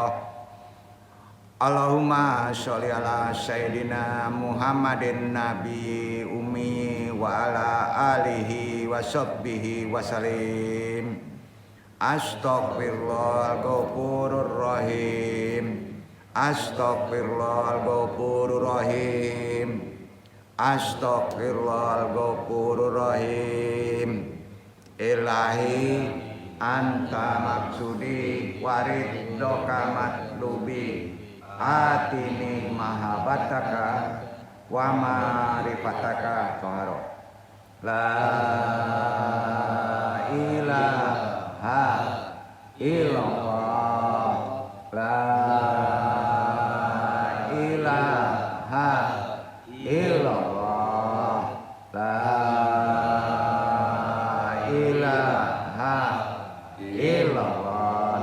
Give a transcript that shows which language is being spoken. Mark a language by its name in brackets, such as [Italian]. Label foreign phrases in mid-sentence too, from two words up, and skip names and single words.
[Arabic] اللهم صل على سيدنا محمد النبي الأمي وعلى آله وصحبه وسلم. أستغفر الله الغفور الرحيم. أستغفر الله الغفور الرحيم. أستغفر الله الغفور الرحيم. إلهي أنت مقصودي ورضاك مطلوبي أعطني محبتك ومعرفتك طهرا. لا إله إلا الله. لا إله إلا الله. لا إله إلا الله.